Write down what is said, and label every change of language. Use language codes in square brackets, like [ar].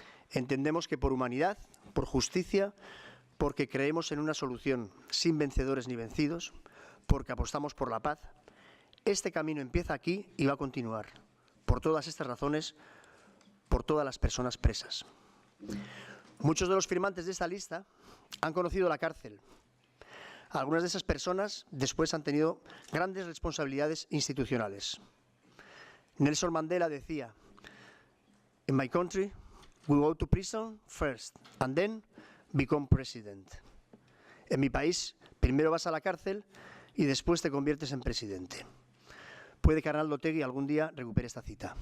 [es] Entendemos que por humanidad, por justicia, porque creemos en una solución sin vencedores ni vencidos, porque apostamos por la paz, este camino empieza aquí y va a continuar. Por todas estas razones, por todas las personas presas. Muchos de los firmantes de esta lista han conocido la cárcel. Algunas de esas personas después han tenido grandes responsabilidades institucionales. [en] Nelson Mandela decía: "In my country, we go to prison first and then become president." [es] En mi país, primero vas a la cárcel y después te conviertes en presidente. Puede que Arnaldo Otegi algún día recupere esta cita.